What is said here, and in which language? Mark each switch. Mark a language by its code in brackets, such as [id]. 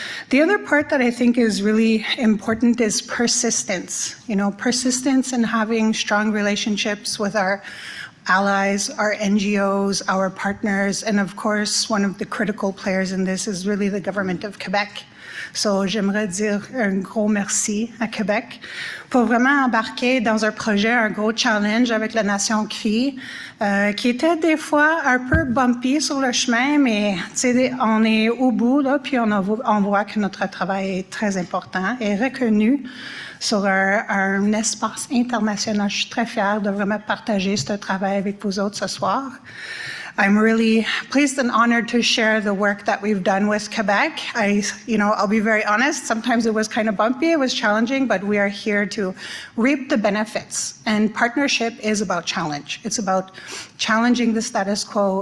[en] The other part that I think is really important is persistence. Persistence in having strong relationships with our allies, our NGOs, our partners, and of course, one of the critical players in this is really the government of Quebec. [fr] So, j'aimerais dire un gros merci à Québec pour vraiment embarquer dans un projet, un gros challenge avec la Nation Crie, qui était des fois un peu bumpy sur le chemin, mais on est au bout, là, puis on voit que notre travail est très important et reconnu sur un espace international. Je suis très fière de vraiment partager ce travail avec vous autres ce soir. [en] I'm really pleased and honored to share the work that we've done with Quebec. I'll be very honest, sometimes it was kind of bumpy, it was challenging, but we are here to reap the benefits. And partnership is about challenge. It's about challenging the status quo.